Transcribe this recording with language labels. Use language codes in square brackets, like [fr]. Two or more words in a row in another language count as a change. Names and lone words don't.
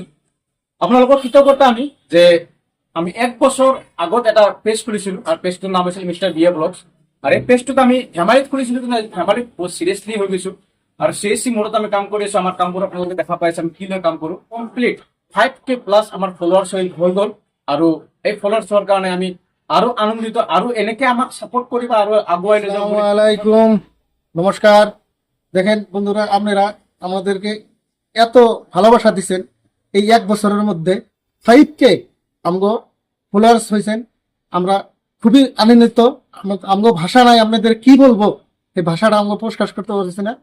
[as] আপোনালোকৰ কৃতজ্ঞতা যে আমি 1 বছৰ আগত এটা পেজ খুলিছিলোঁ আৰু পেজটোৰ নাম হৈছিল মিষ্টাৰ বিয়ে ব্লগছ। আৰু এই পেজটোত আমি ধেমালিত খুলিছিলোঁ, কিন্তু ধেমালিত বহুত চিৰিয়াছলি হৈ গৈছোঁ আৰু চিৰিয়াছলি মোডত আমি কাম কৰি আছোঁ। আমাৰ কামবোৰ আপোনালোকে দেখা পাইছে, আমি কি লৈ কাম কৰোঁ। কমপ্লিট 5K প্লাছ আমাৰ ফলোৱাৰ্ছ হৈ গ'ল আৰু এই ফলোৱাৰ্ছ হোৱাৰ কাৰণে আমি আৰু আনন্দিত আৰু এনেকে আমাক সাপোর্ট করিবা [bn] আর আগুয়াই নিয়ে যাও। [ar] السلام عليكم, নমস্কার। [bn] দেখেন বন্ধুরা, আপনারা আমাদেরকে এত ভালোবাসা দিচ্ছেন। এই 1 বছরের মধ্যে 5K আমগো ফলোয়ার্স হয়েছেন। আমরা খুবই আনন্দিত। আমগো ভাষা নাই, আপনাদের কি বলবো, এই ভাষাটা আমগো প্রকাশ করতে পারছি না।